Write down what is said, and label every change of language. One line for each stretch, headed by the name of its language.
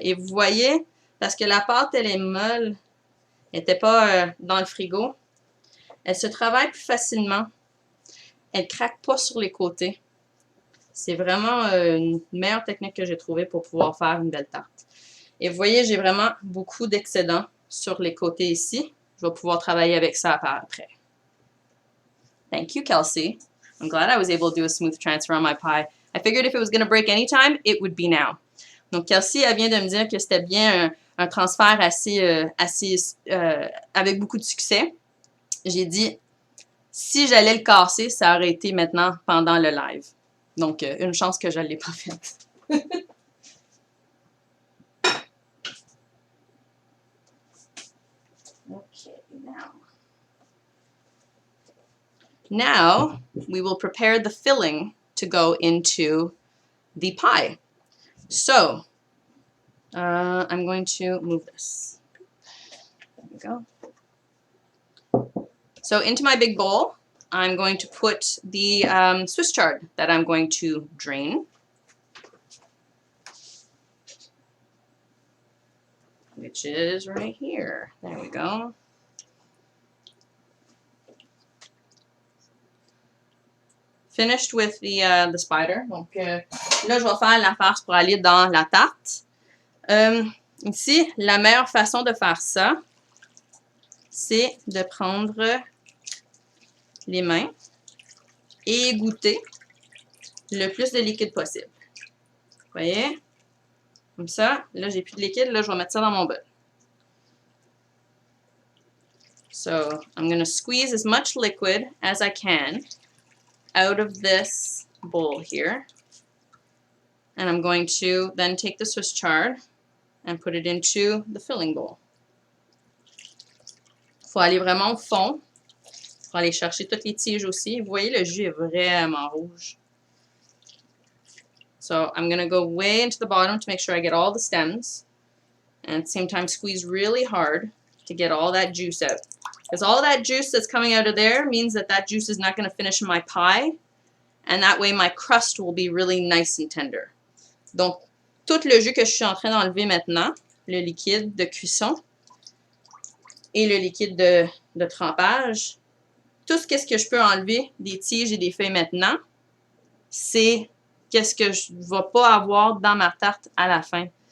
French: Et vous voyez, parce que la pâte, elle est molle, elle n'était pas dans le frigo, elle se travaille plus facilement. Elle ne craque pas sur les côtés. C'est vraiment une meilleure technique que j'ai trouvée pour pouvoir faire une belle tarte. Et vous voyez, j'ai vraiment beaucoup d'excédents sur les côtés ici. Je vais pouvoir travailler avec ça par après.
English: Thank you, Kelsey. I'm glad I was able to do a smooth transfer on my pie. I figured if it was going to break anytime, it would be now.
French: Donc, Kelsey, elle vient de me dire que c'était bien un transfert avec beaucoup de succès. J'ai dit, si j'allais le casser, ça aurait été maintenant pendant le live. Donc, une chance que je ne l'ai pas faite.
English: Okay, now we will prepare the filling to go into the pie. So, I'm going to move this. There we go. So into my big bowl, I'm going to put the Swiss chard that I'm going to drain. Which is right here. There we go. Finished with the spider.
French: Donc là, je vais faire la farce pour aller dans la tarte. Ici, la meilleure façon de faire ça, c'est de prendre les mains et égoutter le plus de liquide possible. Vous voyez? Comme ça. Là, j'ai plus de liquide. Là, je vais mettre ça dans mon bol.
English: So, I'm going to squeeze as much liquid as I can out of this bowl here. And I'm going to then take the Swiss chard and put it into the filling bowl.
French: Il faut aller vraiment au fond. Il faut aller chercher toutes les tiges aussi. Vous voyez, le jus est vraiment rouge.
English: So I'm going to go way into the bottom to make sure I get all the stems. And at the same time, squeeze really hard to get all that juice out. Because all that juice that's coming out of there means that that juice is not going to finish in my pie. And that way, my crust will be really nice and tender.
French: Donc, tout le jus que je suis en train d'enlever maintenant, le liquide de cuisson et le liquide de trempage, tout ce que je peux enlever des tiges et des feuilles maintenant, c'est qu'est-ce que je ne vais pas avoir dans ma tarte à la fin.